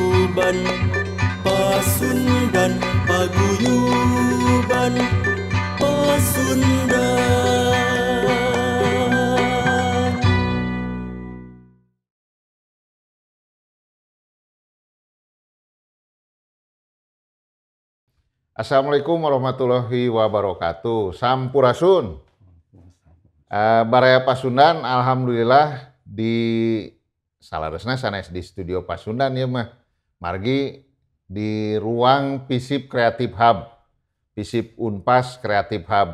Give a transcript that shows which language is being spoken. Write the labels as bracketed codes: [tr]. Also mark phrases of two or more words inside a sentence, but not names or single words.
[su] paguyuban, pasundan, paguyuban, pasundan. [ar] السلام عليكم ورحمة الله وبركاته. [su] Sampurasun. Baraya Pasundan, alhamdulillah di salaresna sanes di studio Pasundan ya mah. Margi di ruang Pisip Kreatif Hub, Pisip Unpas Kreatif Hub.